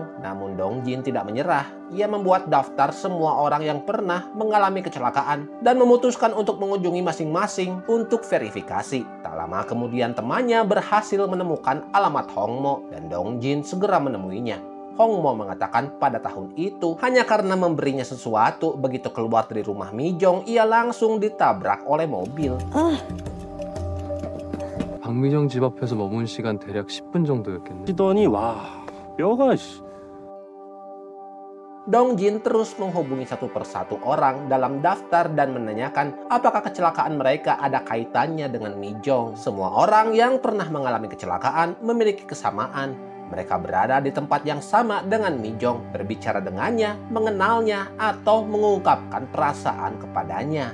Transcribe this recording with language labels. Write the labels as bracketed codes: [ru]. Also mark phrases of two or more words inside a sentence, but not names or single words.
[id] Namun Dongjin tidak menyerah. Ia membuat daftar semua orang yang pernah mengalami kecelakaan dan memutuskan untuk mengunjungi masing-masing untuk verifikasi. Tak lama kemudian temannya berhasil menemukan alamat Hongmo dan Dongjin segera menemuinya. Hongmo mengatakan pada tahun itu hanya karena memberinya sesuatu, begitu keluar dari rumah Mi Jong ia langsung ditabrak oleh mobil. [ko] 박미정 집 앞에서 머문 시간 대략 10분 정도였겠네. 시더니 와 뼈가 [id] Dongjin terus menghubungi satu persatu orang dalam daftar dan menanyakan apakah kecelakaan mereka ada kaitannya dengan Mi Jong. Semua orang yang pernah mengalami kecelakaan memiliki kesamaan. Mereka berada di tempat yang sama dengan Mi Jong, berbicara dengannya, mengenalnya, atau mengungkapkan perasaan kepadanya.